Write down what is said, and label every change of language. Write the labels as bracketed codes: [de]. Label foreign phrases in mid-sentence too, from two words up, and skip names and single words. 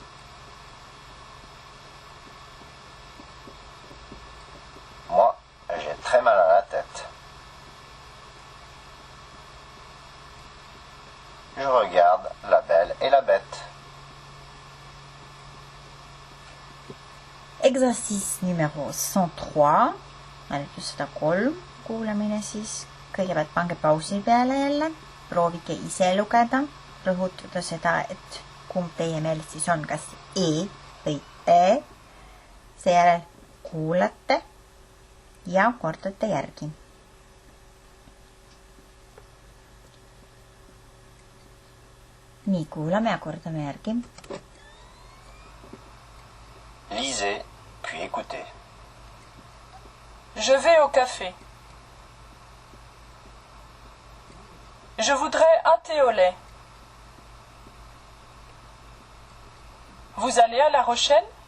[fr] Moi, j'ai très mal à la tête. Je regarde La Belle et la Bête. Exercice numéro 103. [et] Harjutus 103. Kuulamine siis. Kõigepealt pange pausi peale jälle. Proovige ise lugeda. Rõhutada seda, et kumb teie meelest siis on, kas E või E. Seejärel kuulate ja kordate järgi. Nii, kuulame ja kordame järgi. [fr] Lisez, puis écoutez. Je vais au café. Je voudrais un thé au lait. Vous allez à La Rochelle?